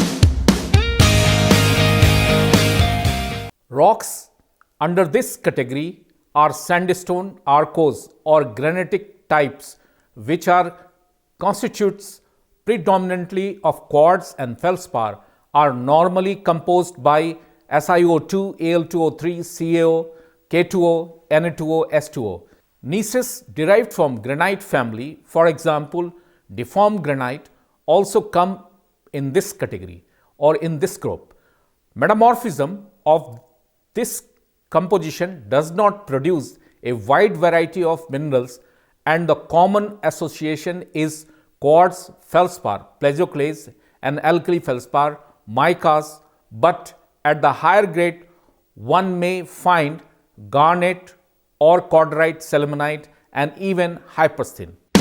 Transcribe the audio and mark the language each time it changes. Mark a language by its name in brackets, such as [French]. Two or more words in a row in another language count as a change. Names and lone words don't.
[English] Rocks under this category are sandstone, arkose, or granitic types, which constitutes predominantly of quartz and feldspar, are normally composed by SiO2, Al2O3, CaO, K2O, Na2O, S2O. Gneisses derived from granite family, for example, deformed granite, also come in this category or in this group. Metamorphism of this composition does not produce a wide variety of minerals, and the common association is quartz, feldspar, plagioclase, and alkali feldspar, micas, but at the higher grade one may find garnet or cordierite, sillimanite, and even hypersthene.